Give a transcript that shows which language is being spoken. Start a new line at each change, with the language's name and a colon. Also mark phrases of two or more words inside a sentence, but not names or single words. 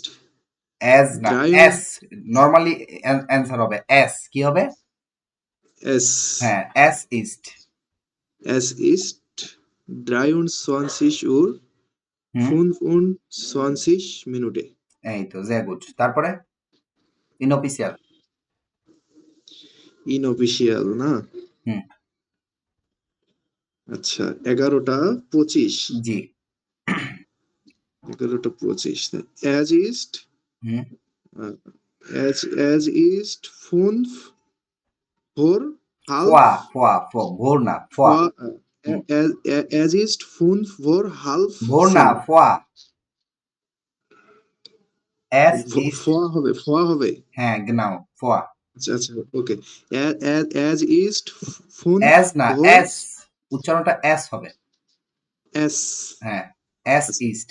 Bangla: অ্যাজ না, ড্রাই অ্যাস। নরমালি অ্যান্সার হবে অ্যাস। কি হবে? অ্যাজ হ্যাঁ,
German: Es ist. Es ist 23 Uhr
Bangla: হুম,
German: 25 Minute.
Bangla: এই তো
German: sehr gut।
Bangla: তারপরে ইনঅফিসিয়াল। ইনঅফিসিয়াল না? হুম, আচ্ছা, 11টা 25। জি। 11টা 25
German: Es ist
Bangla: হুম,
German: Es ist 5 vor halb
Bangla: ফোয়া, ফোয়া, ভোর না, ফোয়া।
German: vor
Bangla: হুম,
German: Es ist 5 vor halb
Bangla: ভোর না, 10. ফোয়া।
German: Es ist.
Bangla: ফোয়া হবে। হ্যাঁ, genau, ফোয়া। আচ্ছা আচ্ছা, ওকে।
German: Es ist 5
Bangla: অ্যাস না,
German: vor
Bangla: অ্যাস। উচ্চারণটা অ্যাস হবে। এস হ্যাঁ,
German: Es ist.